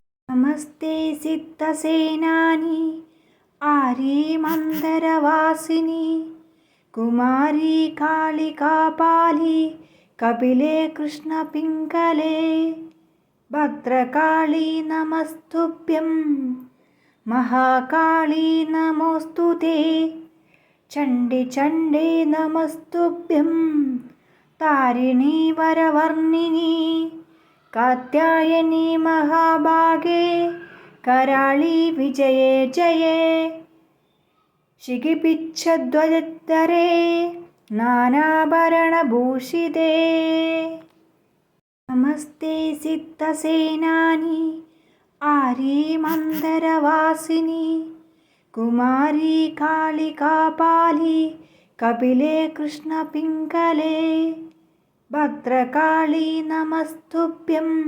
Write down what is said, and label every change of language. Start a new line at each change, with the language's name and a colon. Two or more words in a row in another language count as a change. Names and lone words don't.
Sanskrit: നമസ്തേ സിദ്ധസേനാനി ആര്യമന്തരവാസിനി കുമാരി കാളികാപാലി കപിലേ കൃഷ്ണപിംഗലേ ഭദ്രകാളി നമസ്തുഭ്യം മഹാകാളി നമോസ്തുതേ ചണ്ഡി ചണ്ഡേ നമസ്തുഭ്യം താരിണി വരവർണിനി കാത്യായനി മഹാഭാഗേ कराळी विजये जये शिखिपिच्छध्वजधरे नानाभरणभूषिते नमस्ते सिद्धसेनानि आर्यमन्तरवासिनि कुमारी कालिकापालि कपिले कृष्णपिङ्गले भद्रकाळी नमस्तुभ्यं